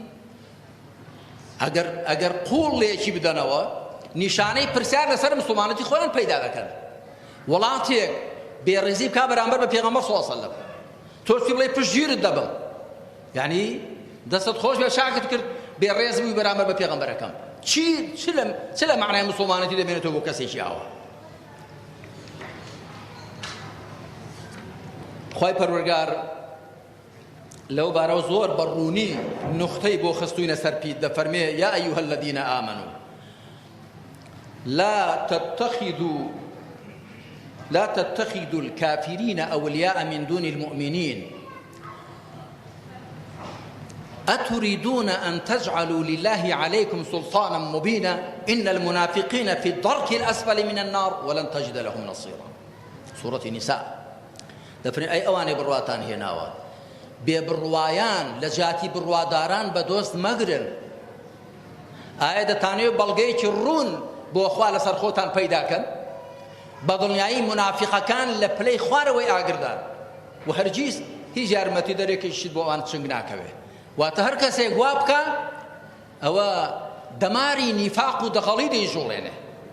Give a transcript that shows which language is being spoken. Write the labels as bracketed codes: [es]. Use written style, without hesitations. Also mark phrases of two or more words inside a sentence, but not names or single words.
[ckb] ئەگەر قوڵ لێکی بدەنەوە نیشانەی پرسیار لەسەر موسڵمانەتی خۆیان پەیدا دەکەن وڵاتێک بێڕێزی بکا بەرامبەر بە پێغەمبەر [ar] صلی الله علیه وسلم [ckb] تۆشتی بڵێ پشتگیرت دەبم یعنی دەستت خۆش بێ شاکت کرد بێڕێز بووی بەرامبەر بە پێغەمبەرەکەم چ لە معنای موسڵمانەتی دەبێنێتەوە بۆ کەسێکی ئاوا خوای پەروەردگار لەو بارەوە زۆر بەڕوونی نوختەی بۆ خستووینە سەر پیت دەفەرمێ [ar] یا ئەیوهە الەذینە ئامەنوو لا تتخذوا الكافرين أولياء من دون المؤمنين أتريدون أن تجعلوا لله عليكم سلطانا مبينا إن المنافقين في الدرك الأسفل من النار ولن تجد لهم نصيرا سورة النساء [ckb] دەفرین ئەی ئەوانەی بڕواتان هێناوە بێبڕوایان لە جاتی بڕواداران بە دۆست مەگرن ئایا دەتانەوێت بەڵگەیەکی ڕوون بۆ خوا لەسەر خۆتان پەیداکەن بە دڵنیایی منافقەکان لە پلەی خوارەوەی ئاگردان و هەرگیز هیچ یارمەتی دەرێکیشت بۆ ئەوان چنگ ناکەوێ واتە هەر کەسێک وا بکە ئەوە دەماری نیفاق و دەغەڵی دەیژوڵێنێ